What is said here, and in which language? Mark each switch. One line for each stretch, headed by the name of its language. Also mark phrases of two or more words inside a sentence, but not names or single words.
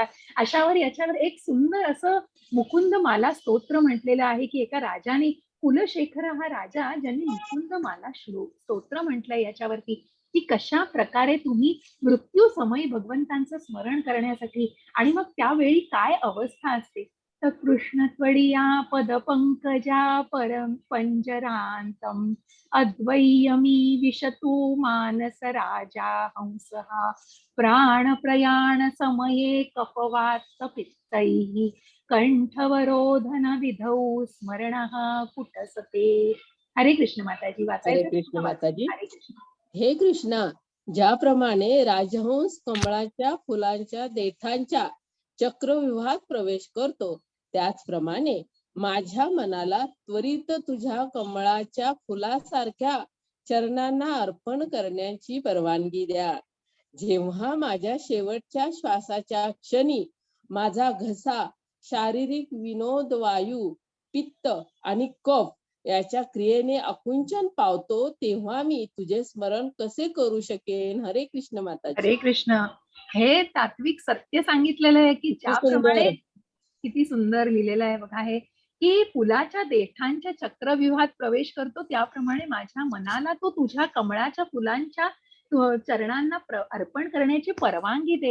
Marathi: अशावर याच्यावर एक सुंदर असं मुकुंद माला स्तोत्र म्हटलेलं आहे, की एका राजाने, कुलशेखर हा राजा, ज्यांनी मुकुंद माला स्तोत्र म्हटलंय याच्यावरती, की कशा प्रकारे तुम्ही मृत्यू समयी भगवंतांचं स्मरण करण्यासाठी, आणि मग त्यावेळी काय अवस्था असते.
Sanskrit: तर कृष्ण त्वडिया पदपंकजा परम पंजरांतम अद्वय्यमी विशतु मानस राजा हंसः प्राण प्रयाण समये कफवात पित्तैः कंठवरोधन विधौ स्मरणः कुटसते.
Marathi: हरे कृष्ण माताजी. हरे वाचायचं कृष्ण तुम्हाला? माताजी. हरे कृष्ण. हे कृष्णा, ज्याप्रमाणे राजहंस कमळाच्या फुलांच्या देठांच्या चक्रव्यूहात प्रवेश करतो, त्याचप्रमाणे माझ्या मनाला त्वरित तुझ्या कमळाच्या फुलासारख्या चरणांना अर्पण करण्याची परवानगी द्या. जेव्हा माझ्या शेवटच्या श्वासाच्या क्षणी माझा घसा शारीरिक विनोद वायू, पित्त आणि कफ याच्या क्रियेने आकुंचन पावतो, तेव्हा मी तुझे स्मरण कसे करू शकेन? हरे कृष्ण माताजी. हरे कृष्ण. हे तात्विक सत्य सांगितलेलं आहे की किती ज्याप्रमाणे सुंदर. किती सुंदर लिहिलेलं आहे बघा हे, की फुलाच्या देठांच्या चक्रव्यूहात प्रवेश करतो त्याप्रमाणे माझ्या मनाला तो तुझ्या कमळाच्या फुलांच्या चरणांना अर्पण करण्याची परवानगी दे.